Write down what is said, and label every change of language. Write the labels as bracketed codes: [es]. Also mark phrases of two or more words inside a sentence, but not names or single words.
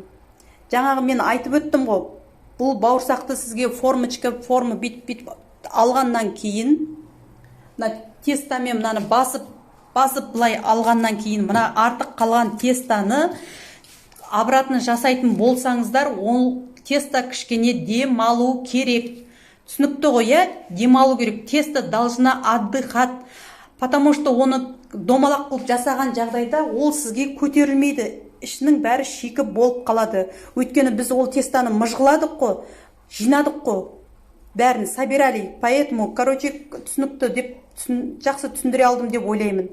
[kk] Жаңағы мен айтып өттім ғой, бұл бауырсақты сізге форма бит алғаннан кейін, тестамен мынаны басып былай алғаннан кейін, мына артық қалған тестаны обратно жасайтын болсаңыздар, ол теста кішкене демалу керек. Түсінікті ғой, демалу керек. [ru] Тесто должна отдыхать, потому что [kk] оны домалақ қылып жасаған жағдайда ол сізге көтерілмейді. Ішінің бәрі шикі болып қалады. Өйткені біз ол тестаны мұжғыладық қой, жинадық қой, бәрін собирали. Поэтому, түсінікті деп жақсы түсіндіре алдым деп ойлаймын.